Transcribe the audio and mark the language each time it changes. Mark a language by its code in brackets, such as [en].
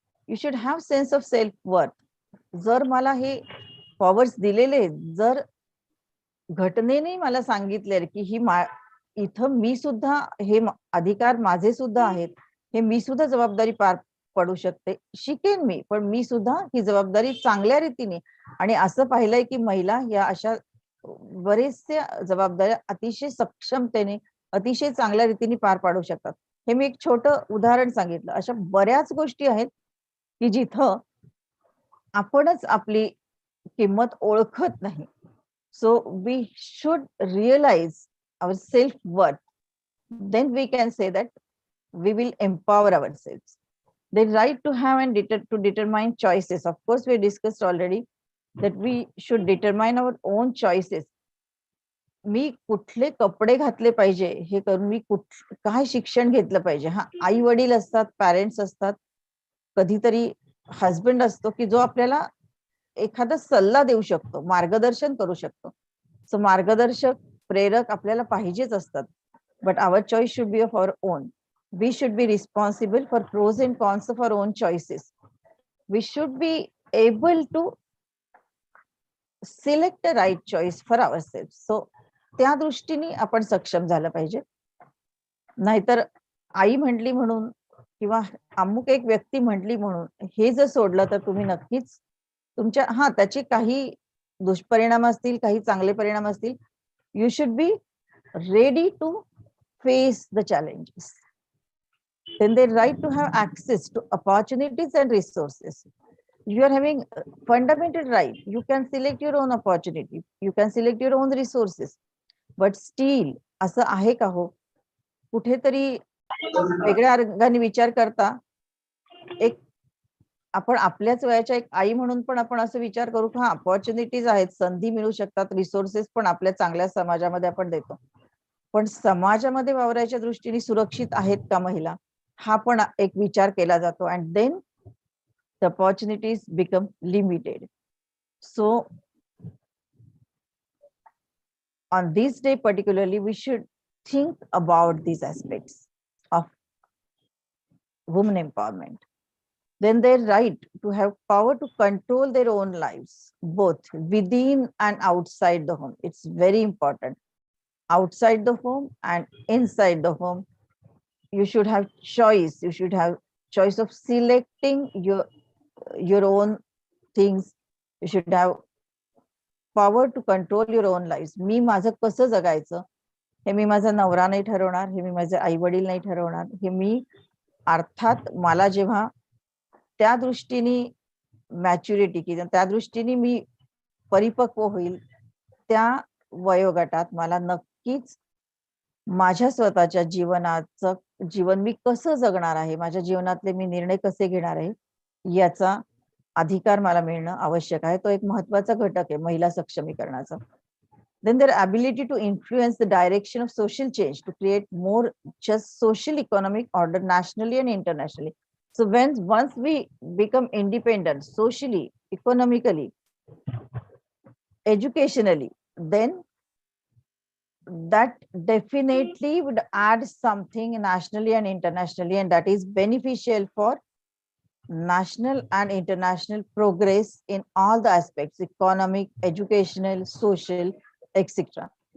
[en] You should have sense of self worth. [mr] जर मला हे पॉवर्स दिलेले, जर घटनेने मला सांगितले की इथं मी सुद्धा हे अधिकार माझे सुद्धा आहेत, हे मी सुद्धा जबाबदारी पार पडू शकते, शिकेन मी, पण मी सुद्धा ही जबाबदारी चांगल्या रीतीने, आणि असं पाहिलंय की महिला या अशा बरेचशा जबाबदाऱ्या अतिशय सक्षमतेने, अतिशय चांगल्या रीतीने पार पाडू शकतात. हे मी एक छोटं उदाहरण सांगितलं. अशा बऱ्याच गोष्टी आहेत की जिथं आपणच आपली किंमत ओळखत नाही. [en] So we should realize our self-worth. Then we can say that we will empower ourselves. The right to have and to determine choices. Of course, we discussed already that we should determine our own choices. [mr] मी कुठले कपडे घातले पाहिजे हे करून, मी काय शिक्षण घेतलं पाहिजे. हा, आई वडील असतात, पॅरेंट्स असतात, कधीतरी हस्बंड असतो की जो आपल्याला एखादा सल्ला देऊ शकतो, मार्गदर्शन करू शकतो. सो मार्गदर्शक, प्रेरक आपल्याला पाहिजेच असतात. [en] But our choice should be of our own. We should be responsible for pros and cons of our own choices. We should be able to select a right choice for our self. [mr] So त्या दृष्टीने आपण सक्षम झालं पाहिजे. नाहीतर आई म्हटली म्हणून किंवा अमुक एक व्यक्ती म्हटली म्हणून हे जर सोडलं तर तुम्ही नक्कीच तुमच्या त्याचे काही दुष्परिणाम असतील, काही चांगले परिणाम असतील. [en] You should be ready to face the challenges. Then they right to have access to opportunities and resources. You are having fundamental right. You can select your own opportunity. You can select your own resources. But still [mr] असं आहे का हो? कुठेतरी वेगळ्या रंगाने विचार करता एक आपण आपल्याच वयाच्या एक आई म्हणून पण आपण असं विचार करू की अपॉर्च्युनिटीज आहेत, संधी मिळू शकतात, रिसोर्सेस पण आपल्या चांगल्या समाजामध्ये आपण देतो. पण समाजामध्ये वावरायच्या दृष्टीने सुरक्षित आहेत का महिला, हा पण एक विचार केला जातो. [en] And then the opportunities become limited. So on this day particularly, we should think about these aspects of women empowerment. Then their right to have power to control their own lives, both within and outside the home. It's very important. Outside the home and inside the home, you should have choice. You should have choice of selecting your own things. You should have power to control your own lives. [mr] मी माझं कसं जगायचं हे मी माझा नवरा नाही ठरवणार, हे मी माझे आई वडील नाही ठरवणार. हे मी अर्थात मला जेव्हा त्या दृष्टीने मॅच्युरिटी किंवा त्या दृष्टीने मी परिपक्व होईल, त्या वयोगटात मला नक्कीच माझ्या स्वतःच्या जीवन मी कसं जगणार आहे, माझ्या जीवनातले मी निर्णय कसे घेणार आहे, याचा अधिकार मला मिळणं आवश्यक आहे. तो एक महत्वाचा घटक आहे महिला सक्षमीकरणाचा. [en] Then their ability to influence the direction of social change, to create more just social economic order nationally and internationally. So once we become independent socially, economically, educationally, then that definitely would add something nationally and internationally, and that is beneficial for national and international progress in all the aspects: economic, educational, social, etc.